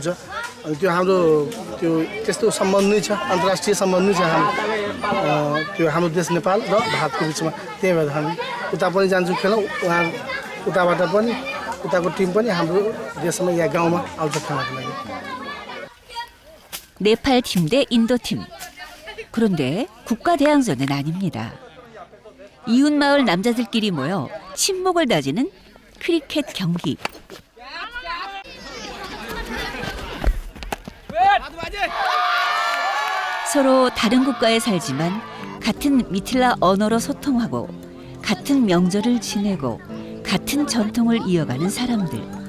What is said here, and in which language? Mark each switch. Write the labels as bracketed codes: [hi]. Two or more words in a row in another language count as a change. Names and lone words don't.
[ne] अनि त्यो हाम्रो त्यो त्यस्तो सम्बन्ध नै छ, अन्तर्राष्ट्रिय सम्बन्ध नै छ त्यो हाम्रो देश नेपाल र भारतको बिचमा। त्यही भएर हामी उता पनि जान्छौँ खेलौँ, उहाँ उताबाट पनि उताको टिम पनि हाम्रो देशमा या गाउँमा आउँछ खेल्नको लागि। [ko] 네팔 팀 대 인도 팀. 그런데 국가 대항전은 아닙니다. 이웃 마을 남자들끼리 모여 친목을 다지는 크리켓 경기. 서로 다른 국가에 살지만 같은 미틸라 언어로 소통하고 같은 명절을 지내고 같은 전통을 이어가는 사람들.